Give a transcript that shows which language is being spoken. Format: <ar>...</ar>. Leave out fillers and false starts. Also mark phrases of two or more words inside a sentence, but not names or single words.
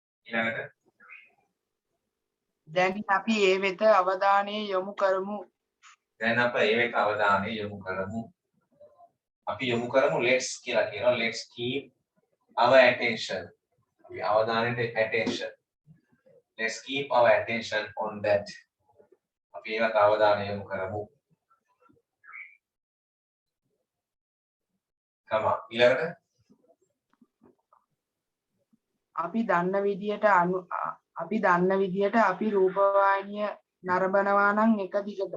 <si>ඊළඟට දැන් අපි ඒ වෙත අවධානය යොමු කරමු. දැන් අප ඒ වෙත අවධානය යොමු කරමු. අපි යොමු කරමු let's කියලා කියනවා.</si> <en>let's keep our attention.</en> <si>අපි අවධානයට attention.</si> <en>let's keep our attention on that.</en> <si>අපි ඒකට අවධානය යොමු කරමු. කම ඊළඟට අපි දන්න විදියට අපි රූපවාහිනිය නරඹනවා නම් එක දිගට.</si>